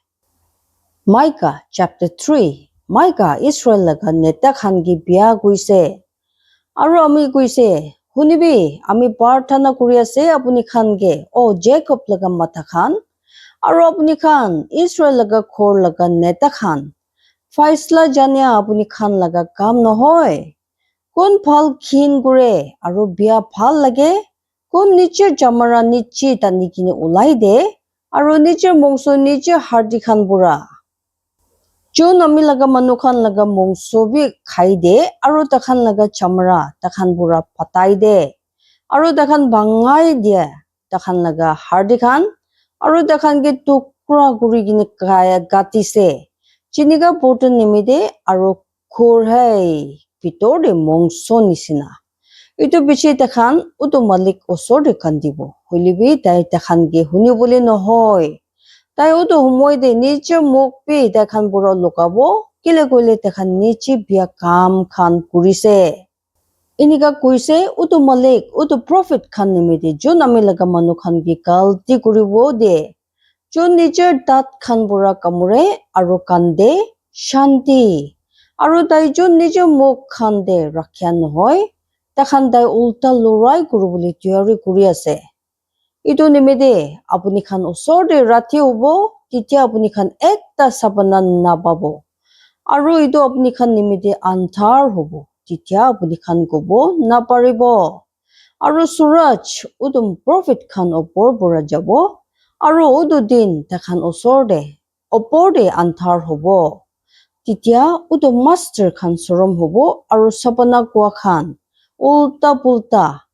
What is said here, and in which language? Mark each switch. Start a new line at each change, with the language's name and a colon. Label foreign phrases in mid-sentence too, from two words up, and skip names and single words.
Naga Pidgin: Micah chapter 3 Micah Israel laga neta khan gi bia koise aro ami koise hunibi ami prarthana kuri ase apuni khan ge o Jacob laga matha khan aro apuni khan Israel laga khor laga neta khan faisla jania apuni khan laga kam nohoy kon phal khin kure aro bia phal lage kon niche jamara niche tani kine ulai de aro niche mongso niche hardi khan pura jon ami laga manu khan laga mongso bi khai de aro takhan laga chamra takhan pura patai de aro takhan bangai dia takhan laga hardi khan aro takhan ge tukra kuri kine kaya gatise jinika boton nimide aro khor hai pitor de mongso nisina itu biche takhan utu malik osor de kandibo hoilibi tai takhan ge huni bole nohoy tai utu humoi de niche muk pi takhan pura lokabo kile koile takhan niche bia kam khan kurise inika koise utu malik utu prophet khan nimide jon ami laga manu khan gi galti kuribo de jon nicher tat khan pura kamure aro kande shanti aro tai jon niche muk khan de rakhya nohoy takhan tai ulta lorai kuribole tiyari kuri ase itu nimide apuni khan osor de rati hobo titia apuni khan ekta sapana nababo aro itu apuni khan nimide anthar hobo titia apuni khan kobo naparibo aro suraj udum prophet khan opor pura jabo aro udu din takhan osor de opor de anthar hobo titia udu master khan sorom hobo aro sapana kwa khan ulta pulta